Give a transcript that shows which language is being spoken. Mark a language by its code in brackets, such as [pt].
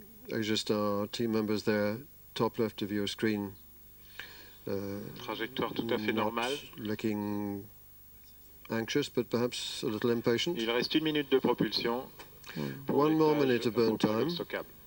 [en] Asiastar team members there, top left of your screen. [fr] Trajectoire tout à fait normale. [en] Looking anxious, but perhaps a little impatient. [fr] Il reste 1 minute de propulsion. [en] One more minute of burn time. Stockable.